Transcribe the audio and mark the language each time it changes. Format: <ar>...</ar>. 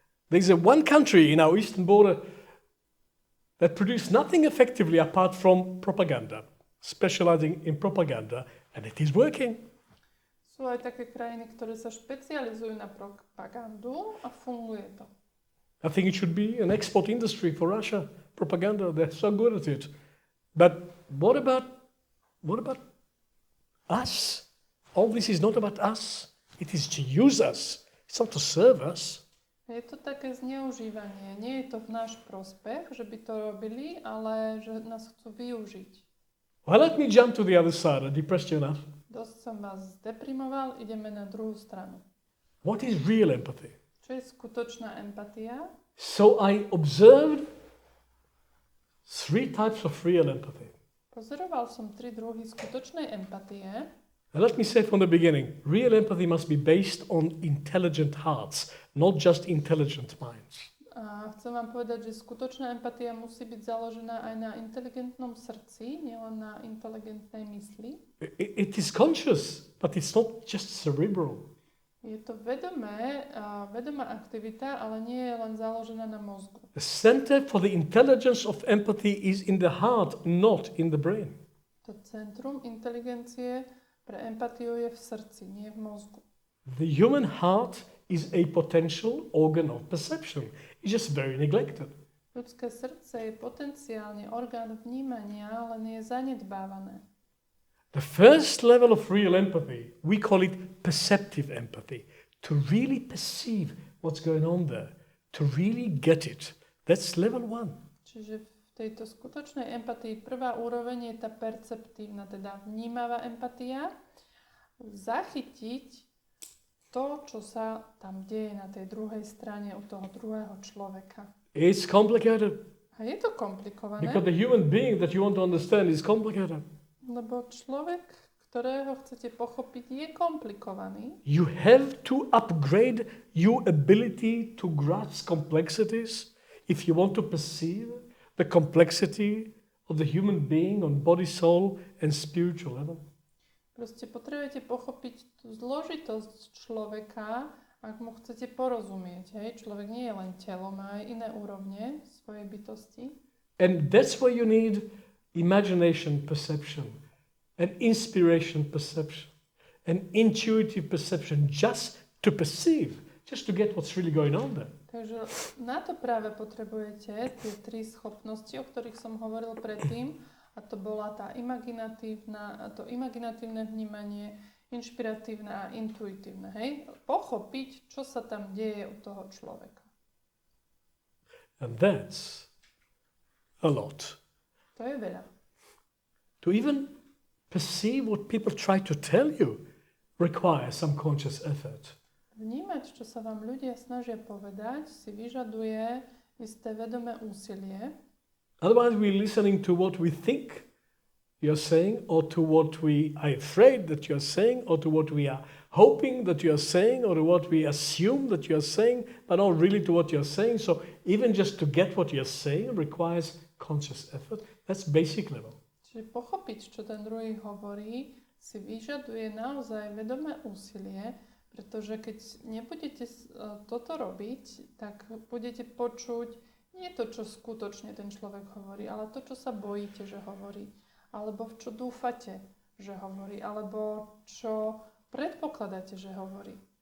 <en>There's one country in our eastern border that produced nothing effectively apart from propaganda, specializing in propaganda, and it is working.</en> <sk>Sú aj také krajiny, ktoré sa špecializujú na propagandu a funguje to.</sk> <en>I think it should be an export industry for Russia. Propaganda, they're so good at it. But what about us? All this is not about us. It is to use us. It's not to serve us.</en> <sk>Je to také zneužívanie. Nie je to v náš prospech, že by to robili, ale že nás chcú využiť.</sk> <en>Well, let me jump to the other side. I depressed you enough.</en> <sk>Dosť som vás zdeprimoval, ideme na druhú stranu.</sk> <en>What is real empathy?</en> <sk>Čo je skutočná empatia?</sk> <en>So I observed 3 types of real empathy.</en> <sk>Pozoroval som 3 druhy skutočnej empatie.</sk> <en>And let me say from the beginning, real empathy must be based on intelligent hearts, not just intelligent minds.</en> <sk>A chcem vám povedať, že skutočná empatia musí byť založená aj na inteligentnom srdci, nielen na inteligentnej mysli.</sk> <en>It is conscious, but it's not just cerebral.</en> <sk>Je to vedomá aktivita, ale nie je len založená na mozgu.</sk> <en>The center for the intelligence of empathy is in the heart, not in the brain.</en> <sk>To centrum inteligencie pre empatiu je v srdci, nie v mozgu.</sk> <en>The human heart is a potential organ of perception. It's just very neglected.</en> <sk>Ľudské srdce je potenciálne orgán vnímania, len je zanedbávané.</sk> <en>The first level of real empathy, we call it perceptive empathy. To really perceive what's going on there. To really get it. That's level 1.</en> <sk>Čiže v tejto skutočnej empatii prvá úroveň je tá perceptívna, teda vnímavá empatia. Zachytiť to, čo sa tam deje na tej druhej strane u toho druhého človeka.</sk> <en>It's complicated.</en> <sk>A je to komplikované,</sk> <en>Because the human being that you want to understand is complicated.</en> <sk>lebo človek, ktorého chcete pochopiť, je komplikovaný.</sk> <en>You have to upgrade your ability to grasp complexities if you want to perceive the complexity of the human being on body, soul and spiritual level.</en> <sk>Proste potrebujete pochopiť tú zložitosť človeka, ak mu chcete porozumieť. Hej? Človek nie je len telo, má aj iné úrovne svojej bytosti.</sk> <en>And that's where you need imagination perception, and inspiration perception, and intuitive perception just to perceive, just to get what's really going on there.</en> <sk>Takže na to práve potrebujete tie 3 schopnosti, o ktorých som hovoril predtým, a to bola tá imaginatívne vnímanie, inšpiratívne a intuitívne. Hej? Pochopiť, čo sa tam deje u toho človeka.</sk> <en>And that's a lot.</en> <sk>To je veľa.</sk> <en>To even perceive what people try to tell you requires some conscious effort.</en> <sk>Vnímať, čo sa vám ľudia snažia povedať, si vyžaduje isté vedomé úsilie.</sk> <en>Otherwise we're listening to what we think you're saying, or to what we are afraid that you're saying, or to what we are hoping that you're saying, or to what we assume that you're saying, but not really to what you're saying. So even just to get what you're saying requires conscious effort. That's basic level.</en> <sk>Čiže pochopiť, čo ten druhý hovorí, si vyžaduje naozaj vedomé úsilie, pretože keď nebudete toto robiť, tak budete počuť nie to, čo skutočne ten človek hovorí, ale to, čo sa bojíte, že hovorí, alebo v čo dúfate, že hovorí, alebo čo predpokladáte, že hovorí.</sk>